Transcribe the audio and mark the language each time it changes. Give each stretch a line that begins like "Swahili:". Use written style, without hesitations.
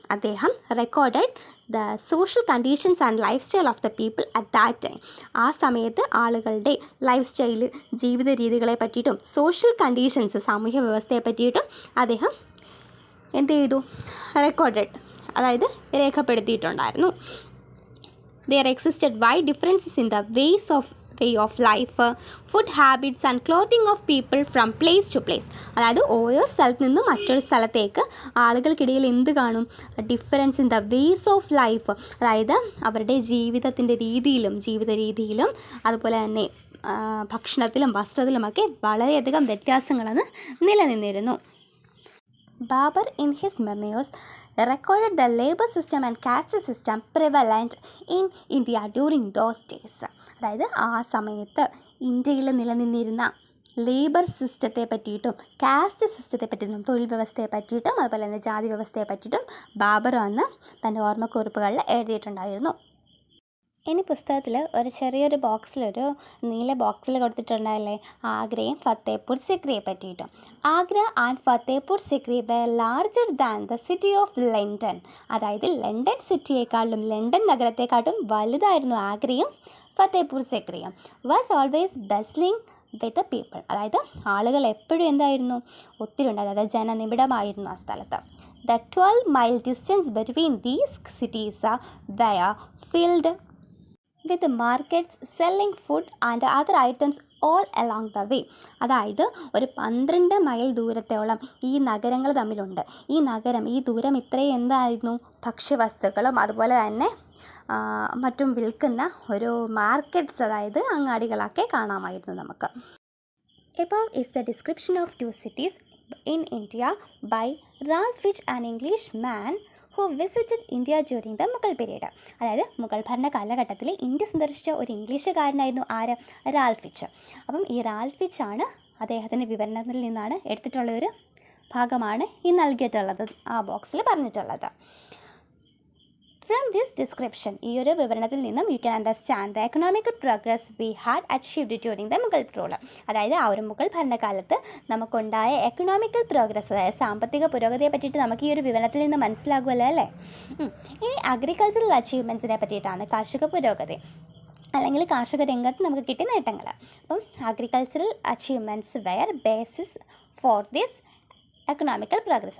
Malayalam: അദ്ദേഹം
English: Recorded the social conditions and life style of the people at that time.
Malayalam: ആ സമയത്ത് ആളുകളുടെ life style, ജീവിത രീതികളെ പറ്റിയിട്ടും സോഷ്യൽ കണ്ടീഷൻസ്, സാമൂഹ്യ വ്യവസ്ഥയെ പറ്റിയിട്ടും അദ്ദേഹം എന്ത് ചെയ്തു? റെക്കോർഡഡ്, അതായത് രേഖപ്പെടുത്തിയിട്ടുണ്ടായിരുന്നു.
English: There existed wide differences in the way of life, food habits and clothing of people from place to place.
Malayalam: അതായത് ഓരോ സ്ഥലത്ത് നിന്നും മറ്റൊരു സ്ഥലത്തേക്ക് ആളുകൾക്കിടയിൽ എന്ത് കാണും?
English: difference in the ways of life,
Malayalam: അതായത് അവരുടെ ജീവിത രീതിയിലും അതുപോലെ തന്നെ ഭക്ഷണത്തിലും വസ്ത്രത്തിലുമൊക്കെ വളരെയധികം വ്യത്യാസങ്ങളാണ് നിലനിന്നിരുന്നു.
English: Babur in his memoirs recorded the labor system and caste system prevalent in India during those days.
Malayalam: അതായത് ആ സമയത്ത് ഇന്ത്യയിൽ നിലനിന്നിരുന്ന ലേബർ സിസ്റ്റത്തെ പറ്റിയിട്ടും കാസ്റ്റ് സിസ്റ്റത്തെ പറ്റിയിട്ടും തൊഴിൽ വ്യവസ്ഥയെ പറ്റിയിട്ടും അതുപോലെ തന്നെ ജാതി വ്യവസ്ഥയെ പറ്റിയിട്ടും ബാബർ അന്ന് തൻ്റെ ഓർമ്മക്കുറിപ്പുകളിൽ എഴുതിയിട്ടുണ്ടായിരുന്നു. ഇനി പുസ്തകത്തിൽ ഒരു ചെറിയൊരു ബോക്സിലൊരു നീല ബോക്സിൽ കൊടുത്തിട്ടുണ്ടായില്ലേ, ആഗ്രയും ഫത്തേപൂർ സിക്രിയെ പറ്റിയിട്ടും.
English: Agra and Fatehpur Sikri were larger than the city of London.
Malayalam: അതായത് ലണ്ടൻ സിറ്റിയെക്കാളും, ലണ്ടൻ നഗരത്തെക്കാട്ടും വലുതായിരുന്നു ആഗ്രയും Fatehpur സിക്രിയും.
English: Was always bustling with the people.
Malayalam: അതായത് ആളുകൾ എപ്പോഴും എന്തായിരുന്നു? ഒത്തിരി ഉണ്ട്, അതായത് ജനനിബിഡമായിരുന്നു ആ സ്ഥലത്ത്.
English: The 12-mile distance between these cities were filled with markets selling food and other items all along the way.
Malayalam: അതായത് ഒരു 12 മൈൽ ദൂരത്തോളം ഈ നഗരങ്ങൾ തമ്മിലുണ്ട്. ഈ ദൂരം ഇത്രയും എന്തായിരുന്നു? ഭക്ഷ്യവസ്തുക്കളും അതുപോലെ തന്നെ മറ്റും വിൽക്കുന്ന ഒരു മാർക്കറ്റ്സ്, അതായത് അങ്ങാടികളൊക്കെ കാണാമായിരുന്നു നമുക്ക്.
English: Above is the description of two cities in India by Ralph Fitch, an Englishman who visited India during the Mughal period.
Malayalam: അതായത് മുഗൾ ഭരണ കാലഘട്ടത്തിൽ ഇന്ത്യ സന്ദർശിച്ച ഒരു ഇംഗ്ലീഷുകാരനായിരുന്നു ആര്? Ralph Fitch. അപ്പം ഈ റാൽഫ് ഫിച്ച് ആണ് അദ്ദേഹത്തിൻ്റെ വിവരണത്തിൽ നിന്നാണ് എടുത്തിട്ടുള്ളൊരു ഭാഗമാണ് ഈ നൽകിയിട്ടുള്ളത്, ആ ബോക്സിൽ പറഞ്ഞിട്ടുള്ളത്.
English: From this description,
Malayalam: ഈ ഒരു വിവരണത്തിൽ നിന്നും
English: you can understand the economic progress we had achieved during the Mughal rule.
Malayalam: അതായത് ആ ഒരു മുഗൾ ഭരണകാലത്ത് നമുക്കുണ്ടായ എക്കണോമിക്കൽ പ്രോഗ്രസ്, അതായത് സാമ്പത്തിക പുരോഗതിയെ പറ്റിയിട്ട് നമുക്ക് ഈ ഒരു വിവരണത്തിൽ നിന്ന് മനസ്സിലാകുമല്ലോ അല്ലേ. ഇനി അഗ്രികൾച്ചറൽ അച്ചീവ്മെൻറ്റ്സിനെ പറ്റിയിട്ടാണ്, കാർഷിക പുരോഗതി അല്ലെങ്കിൽ കാർഷിക രംഗത്ത് നമുക്ക് കിട്ടിയ നേട്ടങ്ങൾ. അപ്പം
English: Agricultural achievements were basis for this economical progress.